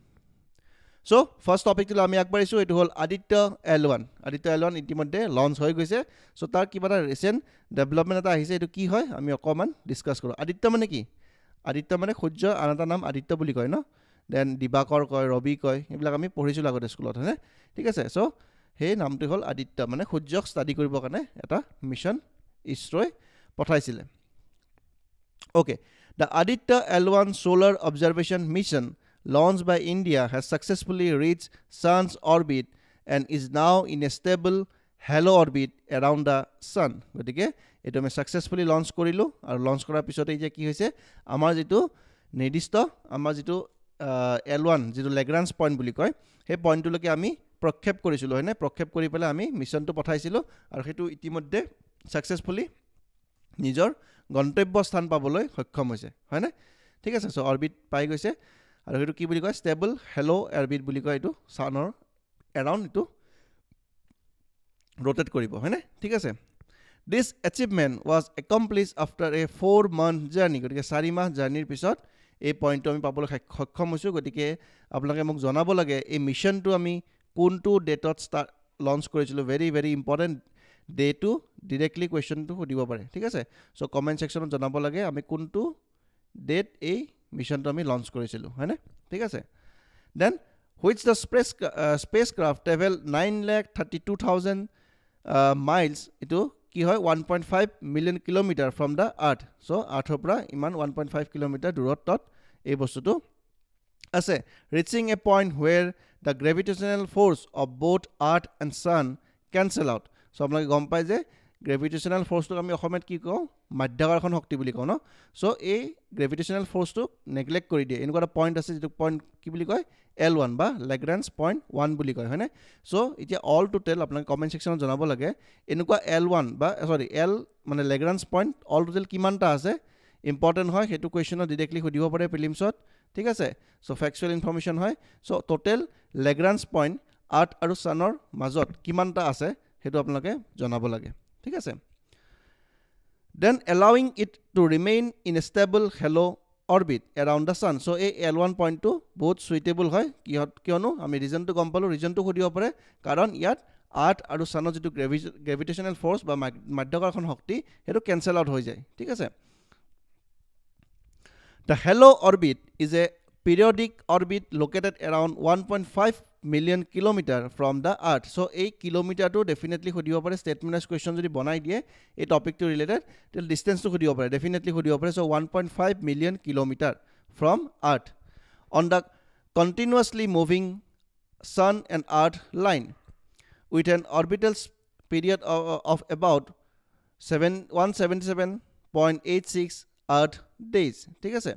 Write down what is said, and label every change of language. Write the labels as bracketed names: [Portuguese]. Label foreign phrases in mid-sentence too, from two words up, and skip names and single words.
[Assamese] সো ফার্স্ট টপিকটো আমি আগবাঢ়িছো এটো হল আদিত্য L1 ইতিমধ্যে লঞ্চ হৈ গৈছে সো তাৰ কিবা এটা [English] recent development [Assamese] এটা আহিছে এটো কি হয় আমি অকমান ডিসকাস কৰো আদিত্য মানে কি আদিত্য মানে সূৰ্য আনটা নাম আদিত্য বুলি কয় ন দেন দিবাকৰ কয় ৰবি কয় এইবিলাক আমি পঢ়িছো আগতে স্কুলত হয়নে ঠিক আছে সো সেই নামটো হল আদিত্য মানে সূৰ্যক ষ্টাডি কৰিব কাৰণে এটা মিশন ইছৰোই পঠাইছিলে [English] ওকে The Aditya L1 solar observation mission launched by India has successfully reached Sun's orbit and is now in a stable halo orbit around the Sun. [Assamese] গতিকে এটো আমি [English] successfully launch [Assamese] কৰিলো আৰু launch কৰাৰ পিছতে যে কি হৈছে আমাৰ যেটো নিৰ্দিষ্ট আমাৰ যেটো L1 যেটো [English] Lagrange point [Assamese] বুলি কয় সেই পইণ্টলৈকে আমি প্ৰক্ষেপ কৰিছিলো হয়নে প্ৰক্ষেপ কৰি পেলাই আমি মিশনটো পঠাইছিলো আৰু হেতু ইতিমধ্যে সাকসেসফুলি নিজৰ গন্তব্য স্থান পাবলৈ সক্ষম হৈছে হয়নে ঠিক আছে সো অৰবিট পাই গৈছে আৰু হেতু কি বুলি কয় [English] stable halo orbit [Assamese] বুলি কয় এটো সানৰ এৰাউণ্ড এটো rotate কৰিব হয়নে ঠিক আছে [English] this achievement was accomplished after a 4-month journey [Assamese] গতিকে 4 মাহ জাৰ্নিৰ পিছত এই পইণ্টটো আমি পাবলৈ সক্ষম হৈছো গতিকে আপোনালোকে মোক জনাব লাগে এই মিশনটো আমি কোনটো ডেটত লঞ্চ কৰিছিলো [English] very important [Assamese] ডেটো ডাইৰেক্টলি কোৱেশ্চনটো সুধিব পাৰে ঠিক আছে সো কমেন্ট সেকশনত জনাব লাগে আমি কোনটো ডেট এই মিশনটো আমি লঞ্চ কৰিছিলো হয়নে ঠিক আছে দেন [English] which the spacecraft travel 9,32,000 miles [Assamese] এটো কি হয় [English] 1.5 million kilometer from the earth so [Assamese] আৰ্থৰ পৰা ইমান 1.5 কিলোমিটাৰ দূৰত্বত এই বস্তুটো আছে [English] reaching a point where the gravitational force of both earth and sun cancel out [Assamese] সো আপোনালোকে গম পাই যে গ্ৰেভিটেশনাল ফোর্সটো আমি অসমত কি কওঁ মাধ্যাকৰ্ষণ শক্তি বুলি কওঁ ন সো এই গ্ৰেভিটেশনাল ফোর্সটো নেগলেক্ট কৰি দিয়ে এনেকুৱা এটা পইণ্ট আছে যেটো পইণ্ট কি বুলি কয় L1 বা [English] Lagrange point [Assamese] 1 বুলি কয় হয়নে সো এতিয়া [English] all total [Assamese] আপোনালোকে কমেন্ট সেকশনত জনাব লাগে এনেকুৱা L1 বা সৰি L মানে [English] Lagrange point all total [Assamese] কিমানটা আছে ইম্পৰ্টেন্ট হয় হেতু কোৱেশ্চনত ডাইৰেক্টলি সুধিব পাৰে প্ৰিলিমছত ঠিক আছে সো [English] factual information [Assamese] হয় সো [English] total Lagrange point earth [Assamese] আৰু সানৰ মাজত কিমানটা আছে হেতু আপোনালোকে জনাব লাগে ঠিক আছে [English] then allowing it to remain in a stable halo orbit around the sun [Assamese] so এই L1 পইণ্টটো বহুত সুইটেবল হয় কিয়নো আমি ৰিজনটো গম পালো ৰিজনটো সুধিব পাৰে কাৰণ ইয়াত আৰ্থ আৰু সানৰ যেটো [English] gravitational force [Assamese] বা মাধ্যাকৰ্ষণ শক্তি হেতু [English] cancel out [Assamese] হৈ যায় ঠিক আছে [English] the halo orbit is a periodic orbit located around 1.5 million kilometer from the earth so [Assamese] এই কিলোমিটাৰটো ডেফিনেটলি খুদিব পাৰে স্টেটমেন্টস কোৱেশ্চন যদি বনাই দিয়ে এই টপিকটো ৰিলেটেড তেল ডিসটেন্সটো খুদিব পাৰে ডেফিনেটলি খুদিব পাৰে [English] so 1.5 million kilometer from earth on the continuously moving sun and earth line with an orbital period of about 177.86 Earth days. [Assamese] ঠিক আছে?